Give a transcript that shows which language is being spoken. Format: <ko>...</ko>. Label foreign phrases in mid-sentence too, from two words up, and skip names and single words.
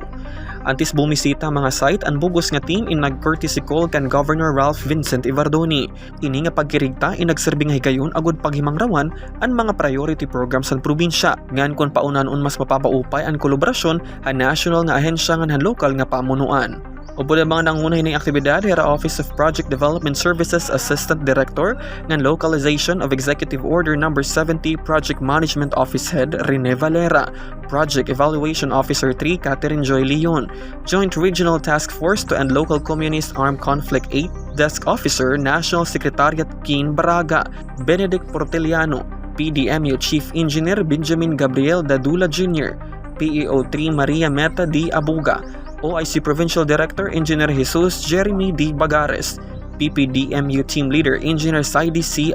<war>Antes bumisita mga site ang bugos nga team in nag-courtesy call kan Governor Ralph Vincent Ivardoni. Ini nga pagkirigta in nagserbing higayon agud paghimangrawan ang mga</war> <en>priority programs</en> <war>sa probinsya. Ngan kon paunanon mas mapapaupay ang kolaborasyon ha national nga ahensya ngan han lokal nga pamunuan. Ubo na mga nangunay ng aktibidad hera</war> <en>Office of Project Development Services Assistant Director ng Localization of Executive Order No. 70 Project Management Office Head Rene Valera, Project Evaluation Officer 3 Catherine Joy Leon, Joint Regional Task Force to End Local Communist Armed Conflict 8 Desk Officer National Secretariat Keen Baraga, Benedict Porteliano, PDMU Chief Engineer Benjamin Gabriel Dadula Jr., PEO3 Maria Meta D. Abuga, OIC Provincial Director Engineer Jesus Jeremy D. Bagares, PPDMU Team Leader Engineer Saidi C.</en>